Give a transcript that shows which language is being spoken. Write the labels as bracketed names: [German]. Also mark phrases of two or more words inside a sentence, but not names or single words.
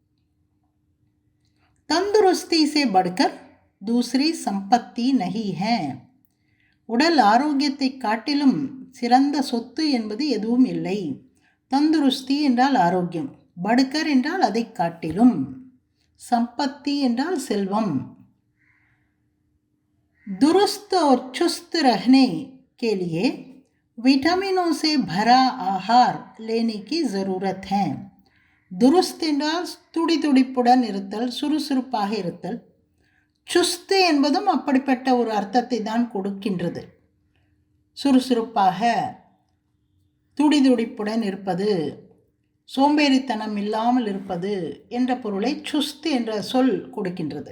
[Hindi] तंदुरुस्ती से बढ़कर दूसरी संपत्ति नहीं है. [Tamil] உடல் ஆரோக்கியத்தை காட்டிலும் சிறந்த சொத்து என்பது எதுவும் இல்லை. தந்துருஸ்தி என்றால் ஆரோக்கியம், படுக்கர் என்றால் அதை காட்டிலும், சம்பத்தி என்றால் செல்வம். [Hindi] दुरुस्त और चुस्त रहने के लिए विटामिनों से भरा आहार लेने की ज़रूरत है. [Tamil] துருஸ்த் என்றால் துடிதுடிப்புடன் இருத்தல், சுறுசுறுப்பாக இருத்தல். சுஸ்து என்பதும் அப்படிப்பட்ட ஒரு அர்த்தத்தை தான் கொடுக்கின்றது. சுறுசுறுப்பாக, துடிதுடிப்புடன் இருப்பது, சோம்பேறித்தனம் இல்லாமல் இருப்பது என்ற பொருளை சுஸ்து என்ற சொல் கொடுக்கின்றது.